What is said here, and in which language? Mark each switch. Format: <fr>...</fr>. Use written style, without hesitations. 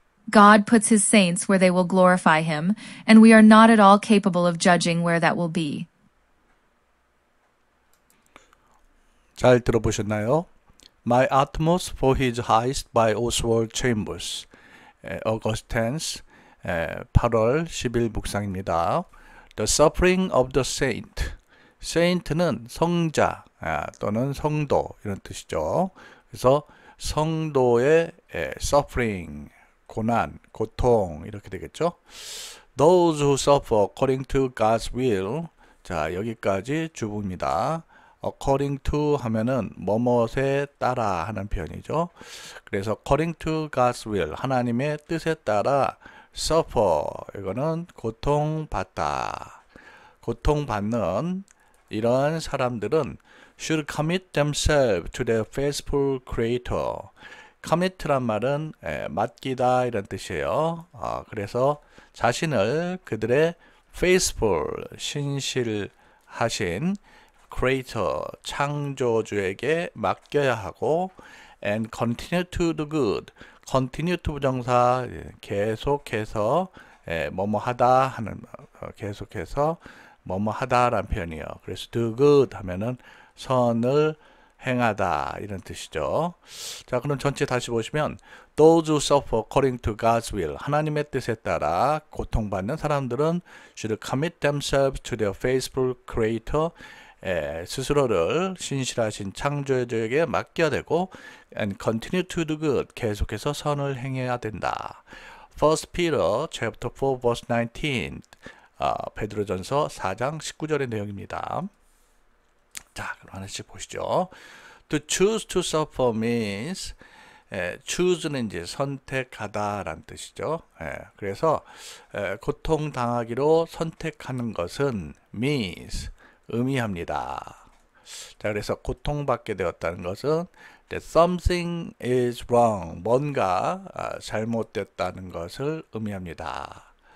<en>God puts his saints where they will glorify him, and we are not at all capable of judging where that will be.</en> <ko>잘 들어보셨나요?</ko> <en>My Utmost for His Highest by Oswald Chambers. August 10th,</en> <ko>8월 10일 묵상입니다.</ko> <en>The Suffering of the Saint.</en> <ko>Saint는 성자 또는 성도 이런 뜻이죠. 그래서 성도의 suffering, 고난, 고통 이렇게 되겠죠.</ko> <en>Those who suffer according to God's will.</en> <ko>자, 여기까지 주부입니다. according to 하면은 뭐뭇에 따라 하는 표현이죠.</ko> <en>그래서 according to God's will,</en> <ko>하나님의 뜻에 따라</ko> <en>suffer,</en> <ko>이거는 고통받다, 고통받는 이러한 사람들은</ko> <en>should commit themselves to their faithful creator.</en> <ko>commit란 말은 맡기다 이런 뜻이에요. 그래서 자신을 그들의 faithful, 신실하신 creator, 창조주에게 맡겨야 하고</ko> <en>and continue to do good.</en> <ko>continue to 부정사, 계속해서 뭐뭐 하다 하는, 계속해서 뭐뭐 하다라는 표현이에요. 그래서 do good 하면은 선을 행하다 이런 뜻이죠. 자, 그럼 전체 다시 보시면</ko> <en>those who suffer according to God's will,</en> <ko>하나님의 뜻에 따라 고통받는 사람들은</ko> <en>should commit themselves to their faithful creator,</en> <ko>스스로를 신실하신 창조주에게 맡겨야 되고</ko> <en>and continue to do good,</en> <ko>계속해서 선을 행해야 된다.</ko> <en>1 Peter chapter 4 verse 19,</en> <ko>베드로전서 4장 19절의 내용입니다. 자, 그럼 하나씩 보시죠.</ko> <en>To choose to suffer means, choose는</en> <ko>이제 선택하다라는 뜻이죠. 그래서 고통당하기로 선택하는 것은 means, 의미합니다. 자, 그래서 고통받게 되었다는 것은</ko> <en>that something is wrong,</en> <ko>뭔가 잘못됐다는 것을 의미합니다.</ko>